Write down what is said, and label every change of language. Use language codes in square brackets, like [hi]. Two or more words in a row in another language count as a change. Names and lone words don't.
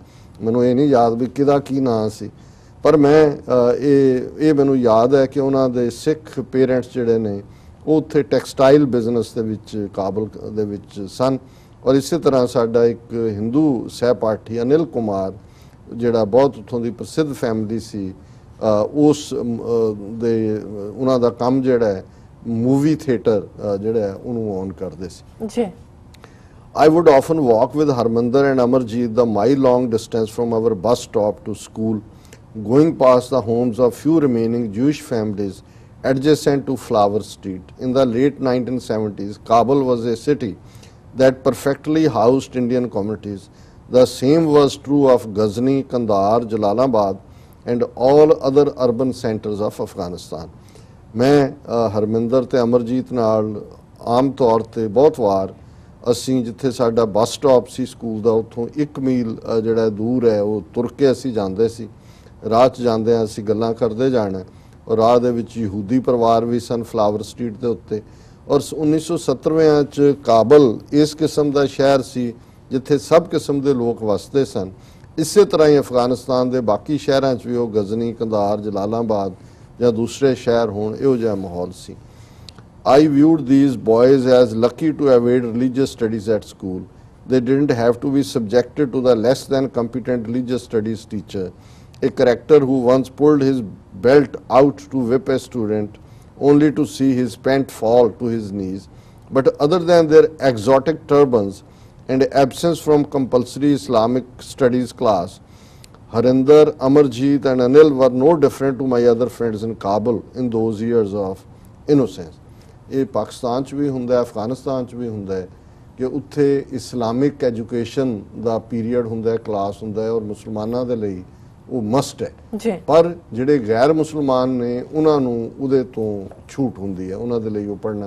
[pa] ਮੈਨੂੰ ਇਹ ਨਹੀਂ ਯਾਦ ਵੀ ਕਿਹਦਾ ਕੀ ਨਾਂ ਸੀ, ਪਰ ਮੈਂ ਇਹ ਮੈਨੂੰ ਯਾਦ ਹੈ ਕਿ ਉਹਨਾਂ ਦੇ ਸਿੱਖ ਪੇਰੈਂਟਸ ਜਿਹੜੇ ਨੇ ਉਹ ਉੱਥੇ ਟੈਕਸਟਾਈਲ ਬਿਜ਼ਨਸ ਦੇ ਵਿੱਚ ਕਾਬਲ ਦੇ ਵਿੱਚ ਸਨ। ਔਰ ਇਸੇ ਤਰ੍ਹਾਂ ਸਾਡਾ ਇੱਕ ਹਿੰਦੂ ਸਹਿਪਾਠੀ ਅਨਿਲ ਕੁਮਾਰ ਜਿਹੜਾ ਬਹੁਤ ਉੱਥੋਂ ਦੀ ਪ੍ਰਸਿੱਧ ਫੈਮਿਲੀ ਸੀ, ਉਸ ਦੇ ਉਹਨਾਂ ਦਾ ਕੰਮ ਜਿਹੜਾ ਹੈ ਮੂਵੀ ਥੀਏਟਰ ਜਿਹੜਾ ਹੈ ਉਹਨੂੰ ਔਨ ਕਰਦੇ ਸੀ ਜੀ। [en] I would often walk with Harmandir and Amarjit the mile-long distance from our bus stop to school, going past the homes of few remaining Jewish families adjacent to Flower Street. In the late 1970s, Kabul was a city that perfectly housed Indian communities. The same was true of Ghazni, Kandahar, Jalalabad and all other urban centers of Afghanistan. [pa] ਮੈਂ ਹਰਮਿੰਦਰ ਤੇ ਅਮਰਜੀਤ ਨਾਲ ਆਮ ਤੌਰ ਤੇ ਬਹੁਤ ਵਾਰ ਅਸੀਂ ਜਿੱਥੇ ਸਾਡਾ ਬੱਸ ਸਟਾਪ ਸੀ ਸਕੂਲ ਦਾ, ਉੱਥੋਂ 1 ਮੀਲ ਜਿਹੜਾ ਦੂਰ ਹੈ ਉਹ ਤੁਰ ਕੇ ਅਸੀਂ ਜਾਂਦੇ ਸੀ। ਰਾਹ 'ਚ ਜਾਂਦਿਆਂ ਅਸੀਂ ਗੱਲਾਂ ਕਰਦੇ ਜਾਣਾ, ਔਰ ਰਾਹ ਦੇ ਵਿੱਚ ਯਹੂਦੀ ਪਰਿਵਾਰ ਵੀ ਸਨ ਫਲਾਵਰ ਸਟਰੀਟ ਦੇ ਉੱਤੇ। ਔਰ 1970ਵਿਆਂ 'ਚ ਕਾਬਲ ਇਸ ਕਿਸਮ ਦਾ ਸ਼ਹਿਰ ਸੀ ਜਿੱਥੇ ਸਭ ਕਿਸਮ ਦੇ ਲੋਕ ਵਸਦੇ ਸਨ। ਇਸੇ ਤਰ੍ਹਾਂ ਹੀ ਅਫਗਾਨਿਸਤਾਨ ਦੇ ਬਾਕੀ ਸ਼ਹਿਰਾਂ 'ਚ ਵੀ ਉਹ ਗਜ਼ਨੀ, ਕੰਦਾਰ, ਜਲਾਲਾਬਾਦ ਜਾਂ ਦੂਸਰੇ ਸ਼ਹਿਰ ਹੋਣ, ਇਹੋ ਜਿਹਾ ਮਾਹੌਲ ਸੀ। [en] I viewed these boys as lucky to evade religious studies at school. They didn't have to be subjected to the less than competent religious studies teacher, a character who once pulled his belt out to whip a student only to see his pant fall to his knees. But other than their exotic turbans and absence from compulsory Islamic studies class, Harinder, Amarjit and Anil were no different to my other friends in Kabul in those years of innocence. [pa] ਇਹ ਪਾਕਿਸਤਾਨ 'ਚ ਵੀ ਹੁੰਦਾ, ਅਫਗਾਨਿਸਤਾਨ 'ਚ ਵੀ ਹੁੰਦਾ ਹੈ ਕਿ ਉੱਥੇ ਇਸਲਾਮਿਕ ਐਜੂਕੇਸ਼ਨ ਦਾ ਪੀਰੀਅਡ ਹੁੰਦਾ, ਕਲਾਸ ਹੁੰਦਾ ਹੈ, ਔਰ ਮੁਸਲਮਾਨਾਂ ਦੇ ਲਈ ਉਹ ਮਸਟ ਹੈ। ਪਰ ਜਿਹੜੇ ਗੈਰ ਮੁਸਲਮਾਨ ਨੇ ਉਹਨਾਂ ਨੂੰ ਉਹਦੇ ਤੋਂ ਛੂਟ ਹੁੰਦੀ ਹੈ, ਉਹਨਾਂ ਦੇ ਲਈ ਉਹ ਪੜ੍ਹਨਾ ਜ਼ਰੂਰੀ।